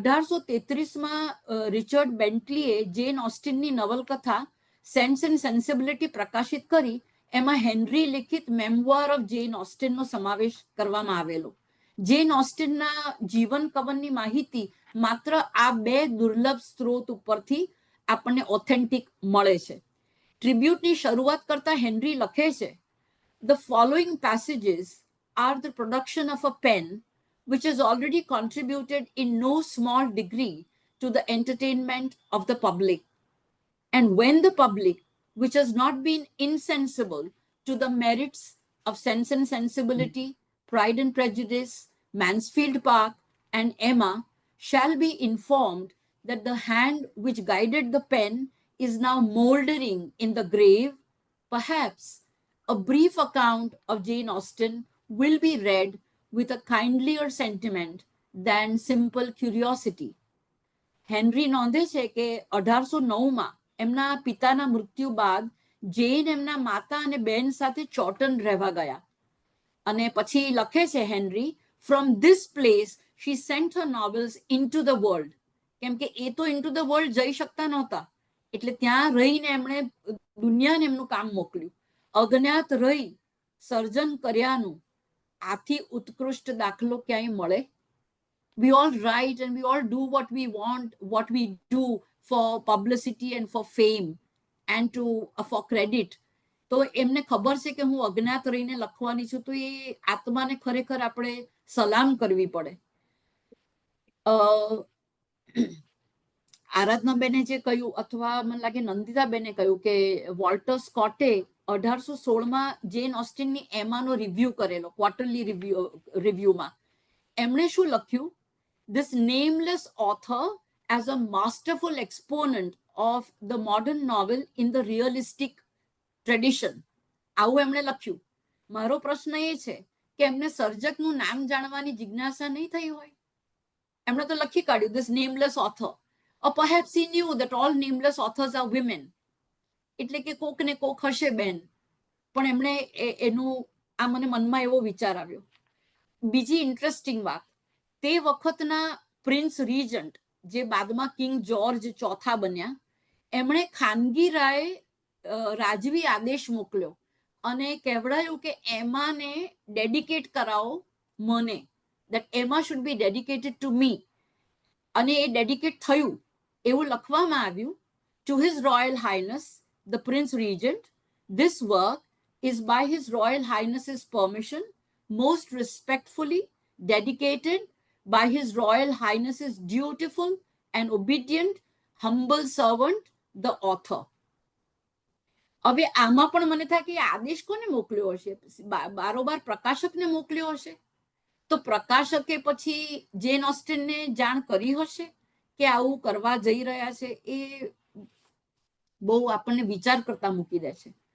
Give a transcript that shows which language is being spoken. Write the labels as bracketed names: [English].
[Gujarati] 1833માં Richard બેન્ટલીએ જેન ઓસ્ટિનની નવલકથા sense and સેન્સિબિલિટી પ્રકાશિત કરી. એમાં હેનરી લિખિત મેમોર ઓફ જેન ઓસ્ટિનનો સમાવેશ કરવામાં આવેલો. જેન ઓસ્ટિનના જીવન કવનની માહિતી માત્ર આ 2 દુર્લભ સ્ત્રોત ઉપરથી આપણને ઓથેન્ટિક મળે છે. ટ્રિબ્યુટની શરૂઆત કરતા હેનરી લખે છે, [English] The following passages are the production of a pen which has already contributed in no small degree to the entertainment of the public. And when the public, which has not been insensible to the merits of Sense and Sensibility, Pride and Prejudice, Mansfield Park, and Emma, shall be informed that the hand which guided the pen is now mouldering in the grave, perhaps a brief account of Jane Austen will be read with a kindlier sentiment than simple curiosity. [Gujarati] Henry નોંધે છે કે 1809માં એમના પિતાના મૃત્યુ બાદ જેન એમના માતા અને બહેન સાથે ચોટન રહેવા ગયા, અને પછી લખે છે henry, [English] From this place she sent her novels into the world. [Gujarati] કેમ કે એ તો [English] into the world [Gujarati] જઈ શકતા નહોતા, એટલે ત્યાં રહીને એમણે દુનિયાને એમનું કામ મોકલ્યું. અજ્ઞાત રહી સર્જન કર્યાનું આથી ઉત્કૃષ્ટ દાખલો ક્યાંય મળે? [English] We all write and we all do what we want, what we do for publicity and for fame and for credit. [Gujarati] તો એમને ખબર છે કે હું અજ્ઞાત રહીને લખવાની છું, તો એ આત્માને ખરેખર આપણે સલામ કરવી પડે. આરાધનાબેને જે કહ્યું અથવા મને લાગે નંદિતાબેને કહ્યું કે વોલ્ટર સ્કોટે 1816માં જેન ઓસ્ટિનની એમાનો રિવ્યુ કરેલો, ક્વાર્ટરલી રિવ્યુમાં એમણે શું લખ્યું? [English] This nameless author as a masterful exponent of the modern novel in the realistic tradition. [Gujarati] આવું એમણે લખ્યું. મારો પ્રશ્ન એ છે કે એમને સર્જકનું નામ જાણવાની જિજ્ઞાસા નહીં થઈ હોય? એમણે તો લખી કાઢ્યું [English] this nameless author. Or perhaps he knew that all nameless authors are women. [Gujarati] એટલે કે કોક ને કોક હશે બેન, પણ એમણે એનું આ મને મનમાં એવો વિચાર આવ્યો. બીજી ઇન્ટરેસ્ટિંગ વાત, તે વખતના પ્રિન્સ રીજન્ટ જે બાદમાં કિંગ જોર્જ ચોથા બન્યા, એમણે ખાનગી રાયે રાજવી આદેશ મોકલ્યો અને કહેવડાયું કે એમાને ડેડિકેટ કરાવો મને, [English] that Emma should be dedicated to me. [Gujarati] અને એ ડેડિકેટ થયું એવું લખવામાં આવ્યું. [English] To His Royal Highness the Prince Regent, this work is by His Royal Highness's permission most respectfully dedicated by His Royal Highness's dutiful and obedient humble servant, the author. [Gujarati] હવે આમાં પણ મને થાય કે આદેશ કોને મોકલ્યો હશે? બારોબાર પ્રકાશકને મોકલ્યો હશે. તો પ્રકાશકે પછી જેન ઓસ્ટિનને જાણ કરી હશે કે આવું કરવા જઈ રહ્યા છે? એ બહુ આપણને વિચાર કરતા મૂકી દે છે.